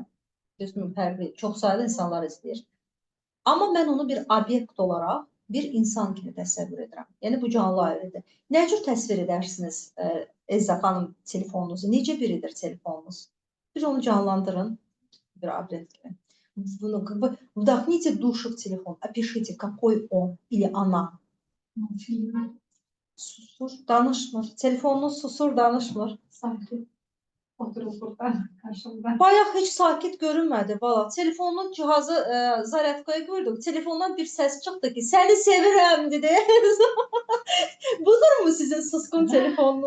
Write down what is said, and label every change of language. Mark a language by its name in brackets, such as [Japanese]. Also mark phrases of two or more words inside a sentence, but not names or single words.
[Azerbaijani] Düzdür, fərqli, çox sayda insanlar izləyir. Amma mən onu bir obyekt olaraq bir insan kimi təsəvvür edirəm. Yəni, bu canlı ayrıdır. Nə cür təsvir edərsiniz Elza xanım telefonunuzu? Necə biridir telefonunuz? Bir onu canlandırın bir obyekt kimi. [Russian] Вдохните душу в телефон, опишите, какой он или она. [Azerbaijani] Susur, danışmır. Telefonunuz susur, danışmır. Sanki. Oturub burada karşımda. Bayaq heç sakit görünmədi valla. Telefonun cihazı zaryadkaya qoydum. Telefondan bir səs çıxdı ki, səni sevirəm dedi. Budur mu sizin suskun telefonunuz?